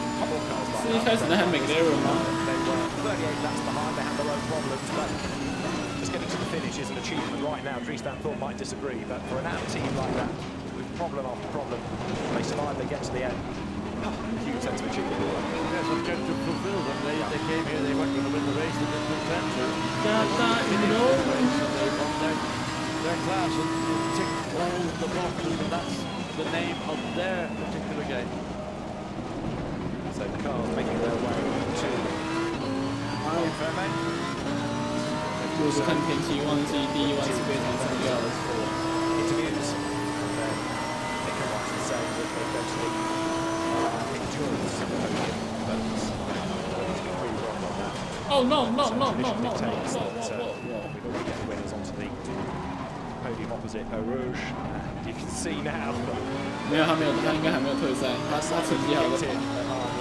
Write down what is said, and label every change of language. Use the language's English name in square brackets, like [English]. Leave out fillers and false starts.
[Chinese] 是一开始那还 McLaren 吗？ [English] They were 38 laps behind, they had their own problems, but just getting to the finish is an achievement right now. Dries Van Thorn might disagree, but for an out team like that, with problem after problem, they survive, they get to the end. Huge sense of achievement. Yes, objective fulfilled, and they came here, they weren't going to win the race, they didn't intend to. They won their class and ticked all the boxes, and that's the name of their particular game. So the cars making their way to Fermain. [Chinese] 就是看天气，忘记第一弯是非常重要的。 [English] Interviews, and then they come out and say that they go to the endurance podium, but nobody's completely wrong on that. Oh no. We'd already get the winners onto the podium opposite Eau Rouge, and you can see now. [Chinese] 没有，他应该还没有退赛，他成绩还在跑。